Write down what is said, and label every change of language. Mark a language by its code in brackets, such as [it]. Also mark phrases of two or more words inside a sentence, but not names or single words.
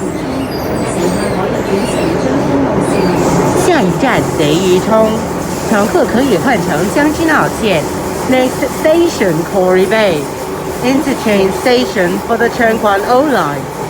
[yue] 下一站鰂魚涌，乘客可以換乘將軍澳線。 [en] Next station, Quarry Bay. Interchange station for the Chai Wan line.